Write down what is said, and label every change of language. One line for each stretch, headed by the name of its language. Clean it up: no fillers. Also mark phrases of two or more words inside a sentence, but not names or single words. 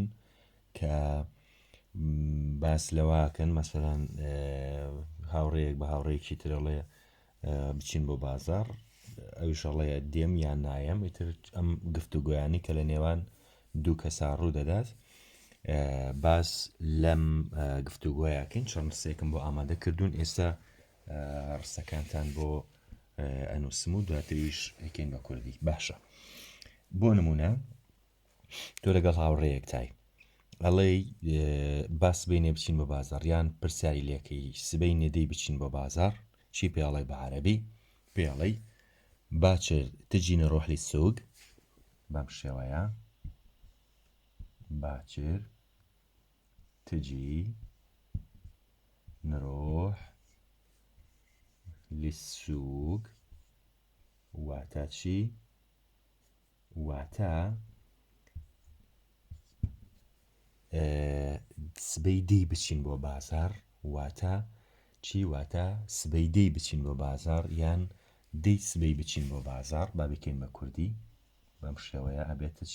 Central Kurdish: کە باس لەواکەن مەسەڵەن هاوڕێیەک بە هاوڕێیەکی ترەڵێ بچین بۆ بازار ئەویشەڵەیە دێم یان نایم ئیتر ئەم گفتوگویانی کە لە نێوان دوو کەسا ڕوو دەدات باس لەم گفتوگۆیەکەین چەند ڕستێکم بۆ ئامادە کردوون ئێستا ڕستەکانتان بۆ ئەنووسم و دواتریش ئەکەین بە کوردی. باشە، بۆ نمونە تۆ لەگەڵ هاوڕێیەک تای ئەڵێ باس بینێ بچین بۆ بازار یان پرسیاری لێکەی سبەی نێدەی بچین بۆ بازار چی پێڵێ بە عەرەبی؟
Arabic: پێڵەی باچر تجي نروح للسوق
Central Kurdish: بەم شێوەیە
Arabic: باچر تجي نروح للسوق
Central Kurdish: واتە چی؟ واتە سبەی دەی بچین بۆ بازار واتە چی؟ واتە سبەی دەی بچین بۆ بازار یان دەی سبەی بچین بۆ بازار با بکەین بە کوردی بەم شێوەیە ئەبێتە چی؟